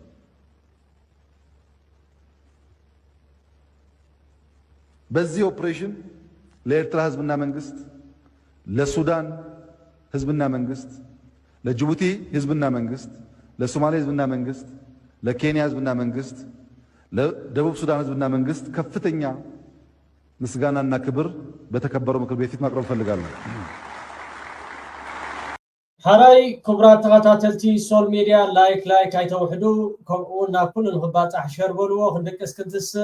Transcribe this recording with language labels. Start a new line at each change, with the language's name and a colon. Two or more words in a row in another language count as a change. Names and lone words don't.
Amharic: በዚህ ኦፕሬሽን ለኤርትራ ህዝብና መንግስት፣ ለሱዳን ህዝብና መንግስት፣ ለጅቡቲ ህዝብና መንግስት፣ ለሶማሌ ህዝብና መንግስት፣ ለኬንያ ህዝብና መንግስት፣ ለደቡብ ሱዳን ህዝብና መንግስት ከፍተኛ ምስጋናና ክብር በተከበረው ምክር ቤት ፊት ማቅረብ ፈልጋለሁ።
Tigrinya: ሓራይ ክቡራት ተኸታተልቲ
English: social media like
Tigrinya: አይተውሕዱ ከምኡውን ናብ ኩሉ ንኽባፃሕ ሸር በልዎ ክንድቅስ ክንትስእ